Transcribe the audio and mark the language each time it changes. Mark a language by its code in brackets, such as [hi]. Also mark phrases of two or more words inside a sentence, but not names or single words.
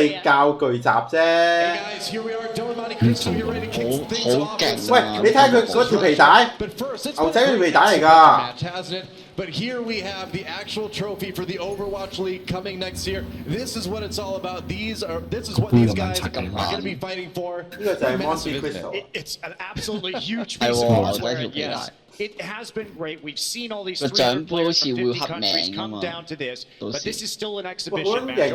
[yue] 教具集啫。好勁喂，你睇下佢嗰條皮帶，牛仔嗰條皮帶嚟㗎。 [en] But here we have the actual trophy for the Overwatch League coming next year. This is what it's all about. This is what these guys are going to be fighting for. It's an absolutely huge piece of hardware. Yes. It has been great. We've seen all these 300 players from 50 countries come down to this, but this is still an exhibition match.